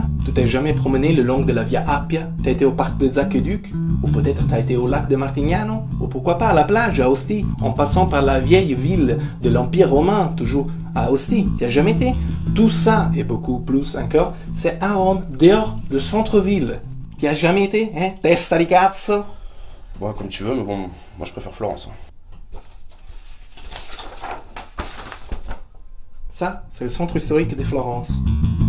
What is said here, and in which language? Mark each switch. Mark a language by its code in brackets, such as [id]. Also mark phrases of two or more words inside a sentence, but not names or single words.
[fr] Tu t'es jamais promené le long de la Via Appia? T'as été au parc des Aqueducs? Ou peut-être t'as été au lac de Martignano? Ou pourquoi pas à la plage à Ostie, en passant par la vieille ville de l'Empire romain, toujours à Ostie? T'as jamais été? Tout ça, et beaucoup plus encore, c'est à Rome, dehors du centre-ville. T'y as jamais été, hein? [it] Testa di cazzo? [fr] Ouais, comme tu veux, mais bon, moi je préfère Florence. Ça, c'est le centre historique de Florence.